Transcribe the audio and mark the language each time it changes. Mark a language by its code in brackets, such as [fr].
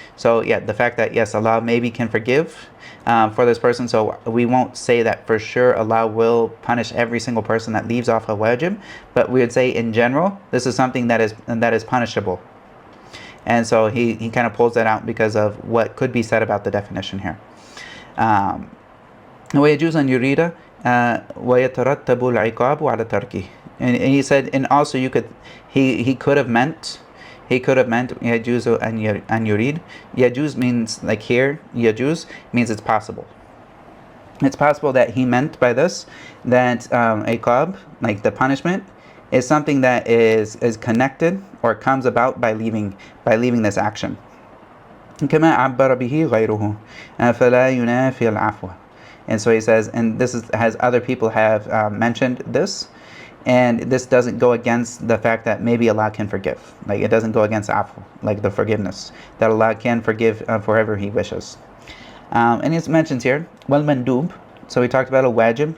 [en] So yeah, the fact that yes, Allah maybe can forgive for this person, so we won't say that for sure Allah will punish every single person that leaves off a wajib, but we would say in general this is something that is punishable. And so he kind of pulls that out because of what could be said about the definition here. [ar] ويجوز أن يريد ويترتب العقاب على تركه. [en] And he said, and also he could have meant [ar] يجوز أن يريد. [en] يجوز means like here, يجوز means it's possible. It's possible that he meant by this that iqab, like the punishment, is something that is connected or comes about by leaving this action. [ar] كما عبر به غيره فلا ينافي العفو. [en] And so he says, and this has other people have mentioned this, and this doesn't go against the fact that maybe Allah can forgive. Like it doesn't go against afu, like the forgiveness, that Allah can forgive for whoever He wishes. And he mentions here wal mandub. So we talked about a wajib.